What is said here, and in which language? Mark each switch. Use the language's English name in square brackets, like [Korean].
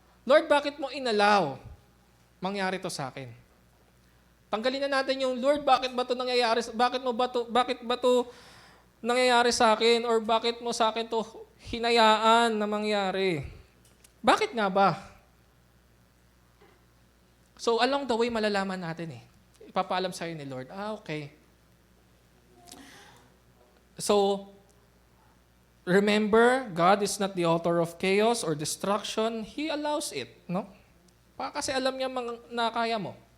[Filipino] Lord, bakit mo inalaw mangyari ito sa akin? Tanggalin na natin yung, Lord, bakit ba ito nangyayari? Bakit ba ito nangyayari sa akin? Or bakit mo sa akin ito hinayaan na mangyari? Bakit nga ba? [English] So, along the way, [Filipino] malalaman natin eh. Ipapaalam sa'yo ni Lord, okay. [English] So, remember, God is not the author of chaos or destruction. He allows it, no? [Filipino] Kasi alam niya na kaya mo.